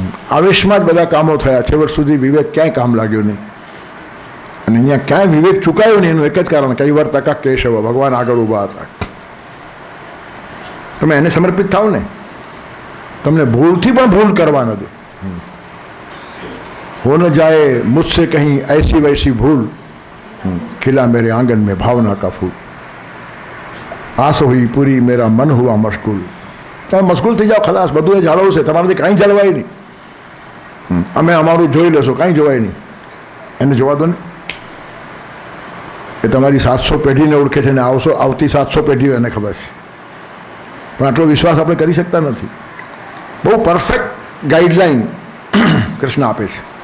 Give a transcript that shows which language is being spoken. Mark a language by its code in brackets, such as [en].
[gu] આવેશમાં જ બધા કામો થયા. છેવટ સુધી વિવેક ક્યાંય કામ લાગ્યો નહીં. અને અહીંયા ક્યાંય વિવેક ચૂકાયો નહીં. એનું એક જ કારણ, કૈવર તકા કેશવ, ભગવાન આગળ ઊભા હતા. તમે એને સમર્પિત થાવ ને, તમને ભૂલથી પણ ભૂલ કરવા નથી. [hi] हो न जाए मुझसे कहीं ऐसी वैसी भूल, खिला मेरे आंगन में भावना का फूल, आस हुई पूरी मेरा मन हुआ मशगूल. [gu] તમે મશગુલ થઈ જાઓ, ખલાસ, બધું એ જાળવવું છે, તમારાથી કાંઈ જળવાય નહીં. અમે અમારું જોઈ લેશો, કાંઈ જોવાય નહીં. એને જોવા દો ને. એ તમારી 700 પેઢીને ઓળખે છે ને આવતી 700 પેઢીઓ એને ખબર છે. પણ આટલો વિશ્વાસ આપણે કરી શકતા નથી. બહુ પરફેક્ટ ગાઈડલાઈન કૃષ્ણ આપે છે.